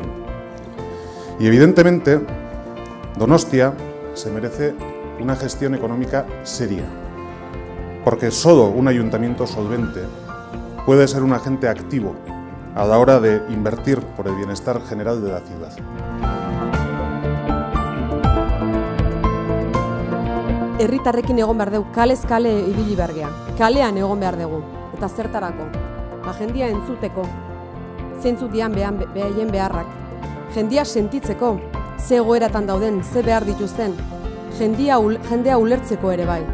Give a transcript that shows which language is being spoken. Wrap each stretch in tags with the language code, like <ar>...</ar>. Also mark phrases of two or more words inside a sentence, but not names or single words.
<es>Y evidentemente Donostia se merece una gestión económica seria, porque solo un ayuntamiento solvente puede ser un agente activo a la hora de invertir por el bienestar general de la ciudad.</es> <eu>Herritarrekin egon behar dugu, kalez kale ibili behar gea, kalean egon behar dugu, eta zertarako, jendia entzuteko, zeintzuk dian behaien beharrak, jendia sentitzeko, ze egoeratan dauden, ze behar dituzten, jendea ulertzeko ere bai.</eu>